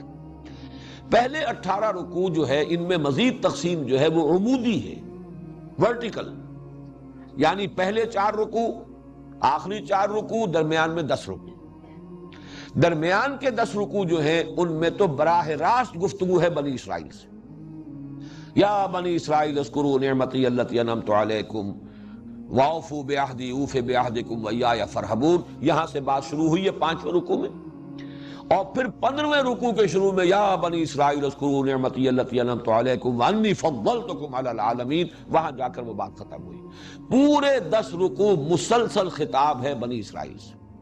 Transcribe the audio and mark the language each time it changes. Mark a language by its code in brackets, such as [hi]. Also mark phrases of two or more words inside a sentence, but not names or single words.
[ur] پہلے 18 رکوع جو ہے ان میں مزید تقسیم جو ہے وہ عمودی ہے، ورٹیکل، یعنی پہلے 4 رکوع، آخری 4 رکوع، درمیان میں 10 رکوع۔ درمیان کے 10 رکوع جو ہیں ان میں تو براہ راست گفتگو ہے بنی اسرائیل سے۔ [ar] یا بنی اسرائیل اذکروا نعمتی التی انعمت علیکم واوفوا بعہدی اوف بعہدکم وایای فارہبون، [ur] یہاں سے بات شروع ہوئی ہے 5ویں رکوع میں، اور پھر 15ویں رکوع کے شروع میں [ar] یا بنی اسرائیل اذکروا نعمتی التی انعمت علیکم وانی فضلتکم علی العالمین، [ur] وہاں جا کر وہ بات ختم ہوئی۔ پورے 10 رکوع مسلسل خطاب ہے بنی اسرائیل سے۔